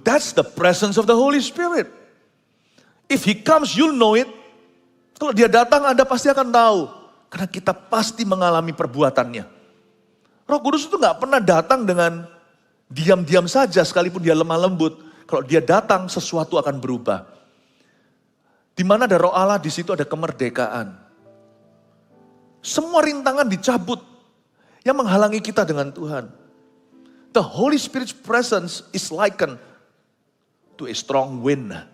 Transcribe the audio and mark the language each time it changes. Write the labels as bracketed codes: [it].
[en] That's the presence of the Holy Spirit. If He comes, you'll know it. [id] Kalau Dia datang, Anda pasti akan tahu. Karena kita pasti mengalami perbuatannya. Roh Kudus itu gak pernah datang dengan diam-diam saja sekalipun Dia lemah lembut. Kalau Dia datang, sesuatu akan berubah. Di mana ada Roh Allah, di situ ada kemerdekaan. Semua rintangan dicabut yang menghalangi kita dengan Tuhan. [en] The Holy Spirit's presence is likened to a strong wind.